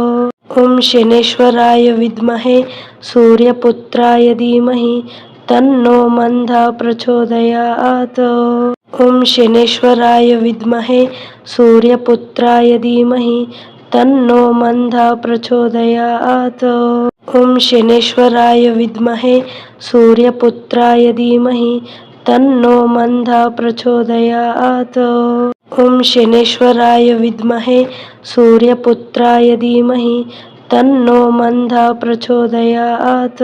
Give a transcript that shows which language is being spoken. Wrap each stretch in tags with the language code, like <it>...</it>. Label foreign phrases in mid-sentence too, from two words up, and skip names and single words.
<sa>ओम शनेश्वराय विद्महे सूर्यपुत्राय धीमहि तन्नो मन्दः प्रचोदयात्। ओम शनेश्वराय विद्महे सूर्यपुत्राय धीमहि तन्नो मन्दः प्रचोदयात्। ఓం శనేశ్వరాయ విద్మహే సూర్యపుత్రాయ ధీమహి తన్నో మంద ప్రచోదయాత్. ఓం శనేశ్వరాయ విద్మహే సూర్యపుత్రాయ ధీమహి తన్నో మంద ప్రచోదయాత్.</sa>